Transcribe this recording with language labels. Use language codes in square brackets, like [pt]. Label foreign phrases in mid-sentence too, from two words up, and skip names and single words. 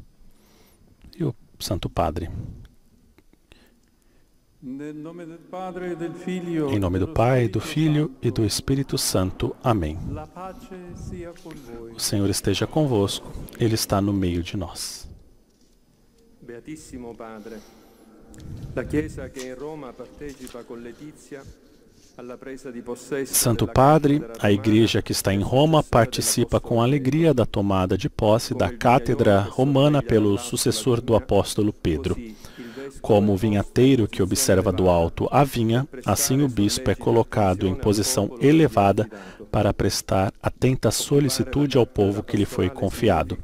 [pt] E o Santo Padre. Em nome do Pai, do Filho e do Espírito Santo. Amém. O Senhor esteja convosco, Ele está no meio de nós. [it] Beatissimo Padre, la Chiesa che in Roma partecipa con Letizia alla presa di possesso. [pt] Santo Padre, a Igreja que está em Roma participa com alegria da tomada de posse da cátedra romana pelo sucessor do apóstolo Pedro. Como o vinhateiro que observa do alto a vinha, assim o bispo é colocado em posição elevada para prestar atenta solicitude ao povo que lhe foi confiado.